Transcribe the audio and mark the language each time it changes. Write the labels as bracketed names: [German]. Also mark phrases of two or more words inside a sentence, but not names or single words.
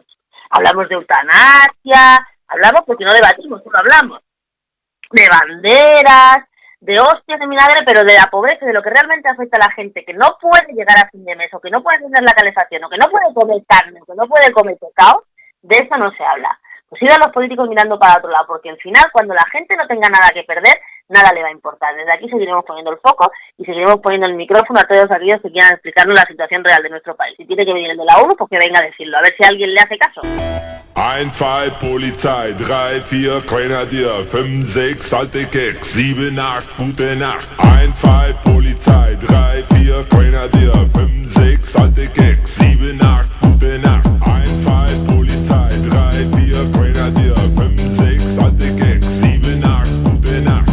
[Spanish] Hablamos de eutanasia, hablamos porque no debatimos, solo hablamos de banderas, de hostias de vinagre, pero de la pobreza, de lo que realmente afecta a la gente, que no puede llegar a fin de mes, o que no puede tener la calefacción, o que no puede comer carne, o que no puede comer pescado, de eso no se habla. Pues sigan los políticos mirando para otro lado, porque al final, cuando la gente no tenga nada que perder, nada le va a importar. Desde aquí seguiremos poniendo el foco y seguiremos poniendo el micrófono a todos aquellos que quieran explicarnos la situación real de nuestro país. Si tiene que venir el de la ONU, pues que venga a decirlo, a ver si alguien le hace caso. [German] 1, 2, Polizei, 3, 4, Grenadier, 5, 6, alte Keks, 7, 8, gute Nacht. 1, 2, Polizei, 3, 4, Grenadier, 5, 6, alte Keks, 7, 8, gute Nacht. 1, 2, Polizei, 3, 4, Grenadier, 5, 6, alte Keks, 7, 8, gute Nacht.